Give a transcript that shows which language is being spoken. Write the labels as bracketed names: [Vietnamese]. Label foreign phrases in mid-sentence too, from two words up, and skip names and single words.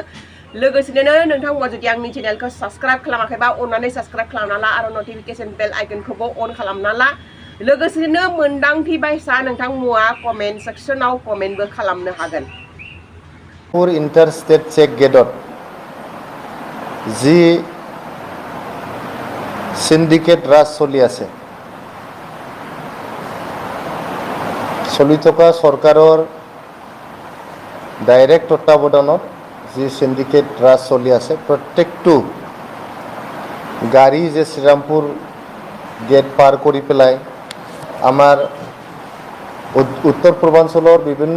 [Bodo] लोगोसेनो नोंथांमोना जुदि आंनि चेनेलखौ साबस्क्राइब खालामाखैबा अन्नानै साबस्क्राइब खालामना ला आरो [English] notification bell [Bodo] आइकनखौबो अन खालामना ला। लोगोसेनो मोनदांथि बायसा नोंथांमोना कमेन्ट सेक्सनाव कमेन्टबो खालामनो हागोन। [Assamese] ইণ্টাৰষ্টেট চেক গেটত যি চিণ্ডিকেট ৰাজ চলি আছে, চলি থকা চৰকাৰৰ ডাইৰেক্ট তত্বাৱধানত যি সিন্ডিকেট ৰাজ চলি আছে, প্ৰত্যেকটো গাড়ী যে শ্ৰীৰামপুৰ গেট পাৰ কৰি পেলাই আমাৰ উত্তৰ পূৰ্বাঞ্চলৰ বিভিন্ন